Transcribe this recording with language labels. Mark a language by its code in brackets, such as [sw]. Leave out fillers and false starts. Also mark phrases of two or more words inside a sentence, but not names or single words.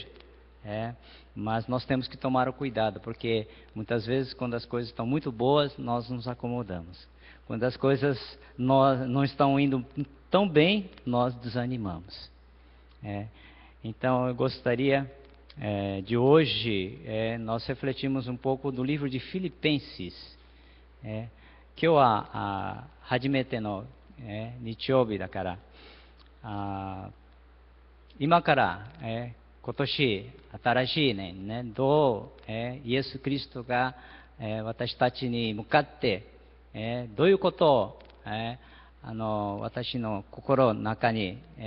[pt] Mas nós temos que tomar o cuidado, porque muitas vezes quando as coisas estão muito boas, nós nos acomodamos. Quando as coisas não estão indo tão bem, nós desanimamos. Então eu gostaria de hoje nós refletirmos um pouco do livro de Filipenses. [ja] 今日初めての日曜日だから、今から今年新しい年度イエス・キリストが私たちに向かってどういうことを私の心の中に